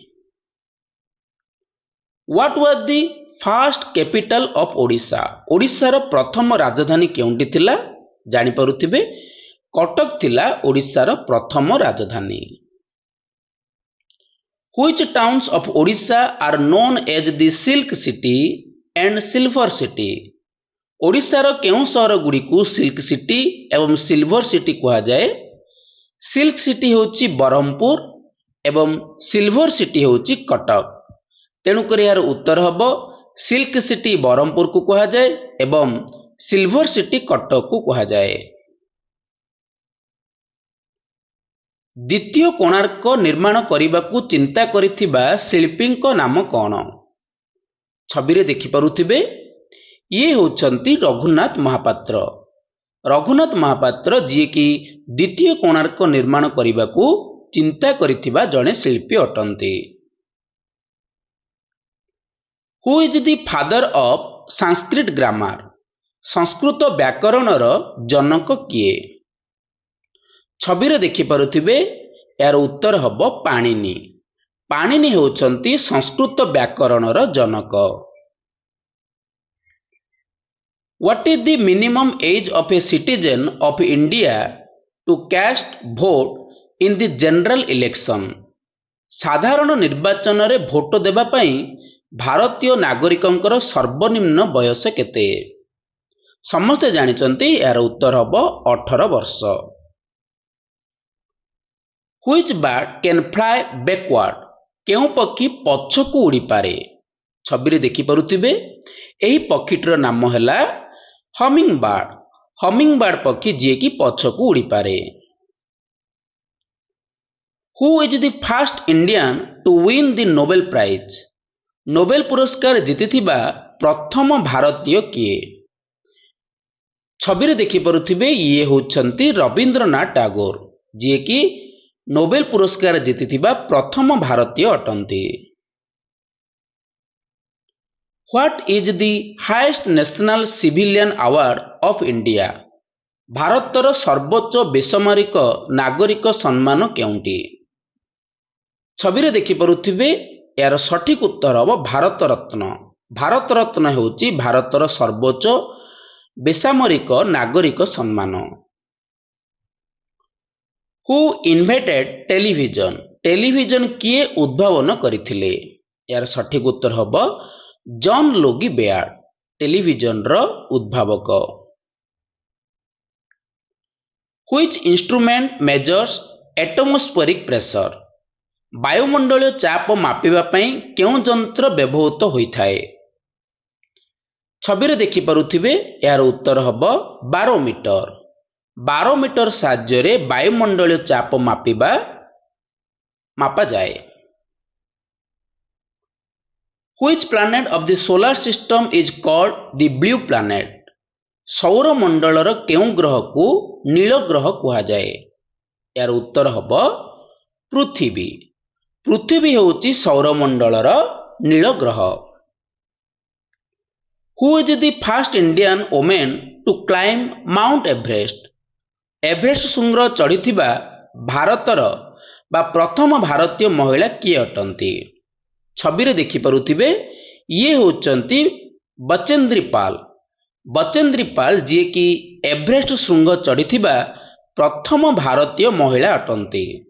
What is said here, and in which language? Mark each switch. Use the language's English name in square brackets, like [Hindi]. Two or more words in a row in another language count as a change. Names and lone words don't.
[English] What was the first capital of Odisha? [Odia] ଓଡ଼ିଶାର ପ୍ରଥମ ରାଜଧାନୀ କେଉଁଠି ଥିଲା? ଜାଣିପାରୁଥିବେ କଟକ ଥିଲା ଓଡ଼ିଶାର ପ୍ରଥମ ରାଜଧାନୀ। [English] Which towns of Odisha are known as the Silk City and Silver City? [Odia] ଓଡ଼ିଶାର କେଉଁ ସହର ଗୁଡ଼ିକୁ ସିଲ୍କ ସିଟି ଏବଂ ସିଲଭର ସିଟି କୁହାଯାଏ? ସିଲ୍କ ସିଟି ହେଉଛି ବ୍ରହ୍ମପୁର ଏବଂ ସିଲଭର ସିଟି ହେଉଛି କଟକ। ତେଣୁକରି ଏହାର ଉତ୍ତର ହେବ ସିଲ୍କ ସିଟି ବ୍ରହ୍ମପୁରକୁ କୁହାଯାଏ ଏବଂ ସିଲଭର ସିଟି କଟକକୁ କୁହାଯାଏ। ଦ୍ୱିତୀୟ କୋଣାର୍କ ନିର୍ମାଣ କରିବାକୁ ଚିନ୍ତା କରିଥିବା ଶିଳ୍ପୀଙ୍କ ନାମ କ'ଣ? ଛବିରେ ଦେଖିପାରୁଥିବେ ଇଏ ହେଉଛନ୍ତି ରଘୁନାଥ ମହାପାତ୍ର। ରଘୁନାଥ ମହାପାତ୍ର ଯିଏକି ଦ୍ୱିତୀୟ କୋଣାର୍କ ନିର୍ମାଣ କରିବାକୁ ଚିନ୍ତା କରିଥିବା ଜଣେ ଶିଳ୍ପୀ ଅଟନ୍ତି। [English] Who is the father of Sanskrit grammar? [Odia] ସଂସ୍କୃତ ବ୍ୟାକରଣର ଜନକ କିଏ? ଛବିରେ ଦେଖିପାରୁଥିବେ ଏହାର ଉତ୍ତର ହେବ ପାଣିନି। ପାଣିନି ହେଉଛନ୍ତି ସଂସ୍କୃତ ବ୍ୟାକରଣର ଜନକ। [English] What is the minimum age of a citizen of India to cast vote in the general election? [Odia] ସାଧାରଣ ନିର୍ବାଚନରେ ଭୋଟ ଦେବା ପାଇଁ ଭାରତୀୟ ନାଗରିକଙ୍କର ସର୍ବନିମ୍ନ ବୟସ କେତେ? ସମସ୍ତେ ଜାଣିଛନ୍ତି, ଏହାର ଉତ୍ତର ହେବ 18 ବର୍ଷ। [English] Which bird can fly backward? [Odia] କେଉଁ ପକ୍ଷୀ ପଛକୁ ଉଡ଼ିପାରେ? ଛବିରେ ଦେଖିପାରୁଥିବେ, ଏହି ପକ୍ଷୀଟିର ନାମ ହେଲା [English] humming bird. humming bird [Odia] ପକ୍ଷୀ ଯିଏକି ପଛକୁ ଉଡ଼ିପାରେ। [English] Who is the first Indian to win the Nobel Prize? [Odia] ନୋବେଲ ପୁରସ୍କାର ଜିତିଥିବା ପ୍ରଥମ ଭାରତୀୟ କିଏ? ଛବିରେ ଦେଖିପାରୁଥିବେ, ଇଏ ହେଉଛନ୍ତି ରବୀନ୍ଦ୍ରନାଥ ଟାଗୋର, ଯିଏକି ନୋବେଲ ପୁରସ୍କାର ଜିତିଥିବା ପ୍ରଥମ ଭାରତୀୟ ଅଟନ୍ତି। [English] What is the highest national civilian award of India? [Odia] ଭାରତର ସର୍ବୋଚ୍ଚ ବେସାମରିକ ନାଗରିକ ସମ୍ମାନ କେଉଁଟି? ଛବିରେ ଦେଖିପାରୁଥିବେ, ଏହାର ସଠିକ ଉତ୍ତର ହେବ ଭାରତ ରତ୍ନ। ଭାରତ ରତ୍ନ ହେଉଛି ଭାରତର ସର୍ବୋଚ୍ଚ ବେସାମରିକ ନାଗରିକ ସମ୍ମାନ। [English] Who invented television? [Odia] ଟେଲିଭିଜନ କିଏ ଉଦ୍ଭାବନ କରିଥିଲେ? ଏହାର ସଠିକ ଉତ୍ତର ହେବ ଜନ୍ ଲୋଗି ବେୟାର୍ଡ, ଟେଲିଭିଜନର ଉଦ୍ଭାବକ। [English] Which instrument measures atmospheric pressure? [Odia] ବାୟୁମଣ୍ଡଳୀୟ ଚାପ ମାପିବା ପାଇଁ କେଉଁ ଯନ୍ତ୍ର ବ୍ୟବହୃତ ହୋଇଥାଏ? ଛବିରେ ଦେଖିପାରୁଥିବେ, ଏହାର ଉତ୍ତର ହେବ ବାରୋମିଟର। ବାରୋମିଟର ସାହାଯ୍ୟରେ ବାୟୁମଣ୍ଡଳୀୟ ଚାପ ମାପାଯାଏ। [English] Which planet of the solar system is called the blue planet? [Odia] ସୌରମଣ୍ଡଳର କେଉଁ ଗ୍ରହକୁ ନୀଳ ଗ୍ରହ କୁହାଯାଏ? ଏହାର ଉତ୍ତର ହେବ ପୃଥିବୀ। ପୃଥିବୀ ହେଉଛି ସୌରମଣ୍ଡଳର ନୀଳ ଗ୍ରହ। [English] Who is the first Indian woman to climb Mount Everest? [Odia] ଏଭରେଷ୍ଟ ଶୃଙ୍ଗ ଚଢ଼ିଥିବା ଭାରତର ବା ପ୍ରଥମ ଭାରତୀୟ ମହିଳା କିଏ ଅଟନ୍ତି? ଛବିରେ ଦେଖିପାରୁଥିବେ, ଇଏ ହେଉଛନ୍ତି ବଚେନ୍ଦ୍ରୀ ପାଲ। ବଚେନ୍ଦ୍ରୀ ପାଲ ଯିଏକି ଏଭରେଷ୍ଟ ଶୃଙ୍ଗ ଚଢ଼ିଥିବା ପ୍ରଥମ ଭାରତୀୟ ମହିଳା ଅଟନ୍ତି।